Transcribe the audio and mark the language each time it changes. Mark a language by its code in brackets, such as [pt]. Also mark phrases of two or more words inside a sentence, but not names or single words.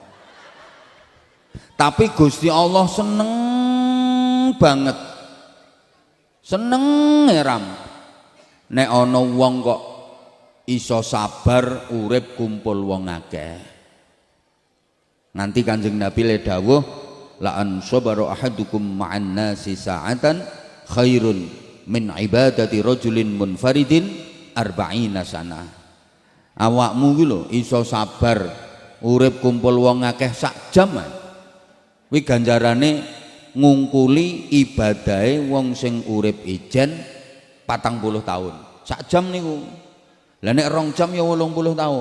[jv] Tapi Gusti Allah seneng banget. Seneng ram. Nek ana wong kok iso sabar urip kumpul wong akeh. Nanti Kanjeng Nabi le dawuh [ar] لأن صبر أحدكم مع الناس ساعة خير من عبادة رجل منفرد أربعين سنة. [jv] Awakmu ki lho iso sabar urip kumpul wong akeh sak jam ae. Kuwi ganjarane ngungkuli ibadahe wong sing urip ijen 40 tahun. Sak jam niku. Lah nek 2 jam ya 80 tahun.